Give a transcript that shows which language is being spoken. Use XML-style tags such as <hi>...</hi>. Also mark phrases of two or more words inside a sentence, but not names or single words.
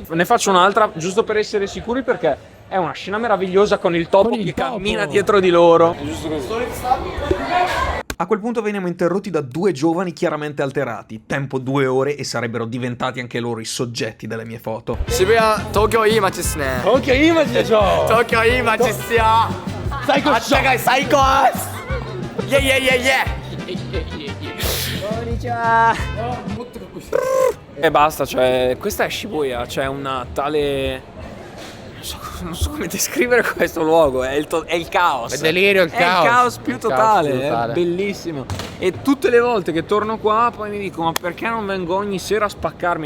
<it>Ne faccio un'altra, giusto per essere sicuri, perché è una scena meravigliosa con il topo che cammina dietro di loro. È giusto così. A quel punto veniamo interrotti da due giovani chiaramente alterati. Tempo 2 ore e sarebbero diventati anche loro i soggetti delle mie foto.</it> <ja>渋谷、東京いい街ですね。東京いい街です。東京いい街ですよ. 最高です. 暖かい最高です.</ja> <en>Yeah yeah yeah yeah.</en> <ja>Konnichiwa.</ja> <it>E basta, cioè, questa è Shibuya, c'è una tale. Non so come descrivere questo luogo, è il caos. È delirio, il caos. È il caos più totale, è bellissimo. E tutte le volte che torno qua poi mi dico: ma perché non vengo ogni sera a spaccarmi?</it>